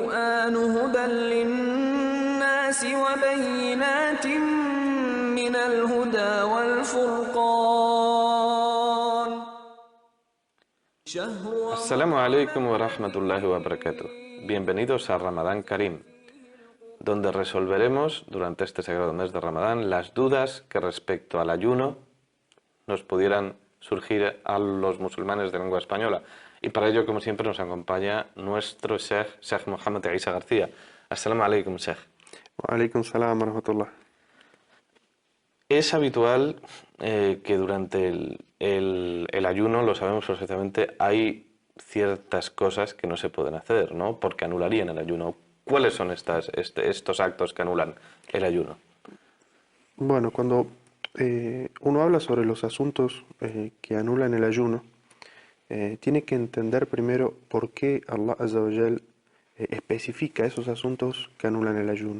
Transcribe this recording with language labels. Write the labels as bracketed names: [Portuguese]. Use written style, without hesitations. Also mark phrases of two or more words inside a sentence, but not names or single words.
[Arabic] القرآن هدى للناس وبينات من الهدى والفرقان السلام عليكم ورحمة الله وبركاته. [Spanish] Bienvenidos a Ramadán Karim, donde resolveremos durante este sagrado mes de Ramadán las dudas que respecto al ayuno nos pudieran surgir a los musulmanes de lengua española. Y para ello, como siempre, nos acompaña nuestro Sheikh Mohamed Isa García. [Arabic] السلام عليكم، شيخ. وعليكم السلام ورحمة الله. [Spanish] Es habitual que durante el ayuno, lo sabemos perfectamente, hay ciertas cosas que no se pueden hacer, ¿no? Porque anularían el ayuno. ¿Cuáles son estos actos que anulan el ayuno? Bueno, cuando uno habla sobre los asuntos que anulan el ayuno, tiene que entender primero por qué [Arabic] الله عز وجل [Spanish] especifica esos asuntos que anulan el ayuno.